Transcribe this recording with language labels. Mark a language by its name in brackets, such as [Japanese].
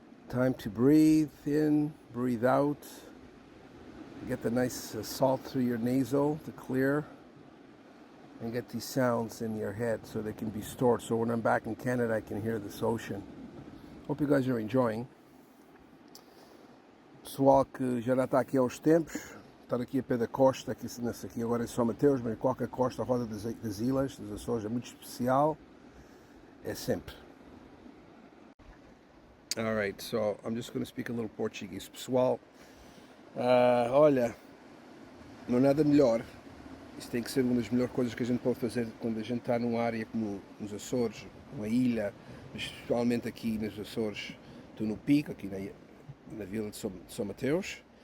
[English] Time to breathe in, breathe out. Get the nice salt through your nasal to clear. And get these sounds in your head so they can be stored. So when I'm back in Canada, I can hear this ocean. Hope you guys are enjoying. [Portuguese] Pessoal que já não está aqui há uns tempos, estar aqui a pé da costa, aqui agora em Sao Mateus, mas em qualquer costa, a roda das ilhas, das Azores, é muito especial, é sempre. [English] Alright, so I'm just going to speak a little Portuguese. [Portuguese] Pessoal, olha, não há nada melhor. Isso tem que ser uma das melhores coisas que a gente pode fazer quando a gente está numa área como nos Açores, uma ilha, especialmente aqui nos Açores. Estou no Pico, aqui na vila de Sao Mateus.